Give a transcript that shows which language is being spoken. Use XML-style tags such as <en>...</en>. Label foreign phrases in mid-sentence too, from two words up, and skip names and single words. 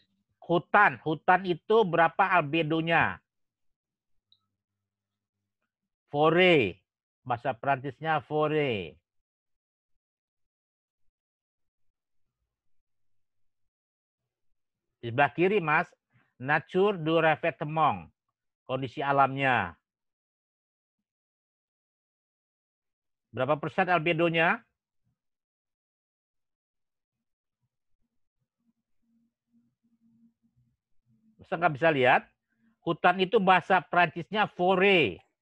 <id>Hutan itu berapa albedonya? Fore. Bahasa Prancisnya fore. Di sebelah kiri, Mas,</id> <fr>nature du revêtement,</fr> <id>kondisi alamnya. Berapa persen albedonya? Masa nggak bisa lihat? Hutan itu bahasa Prancisnya forêt.</id>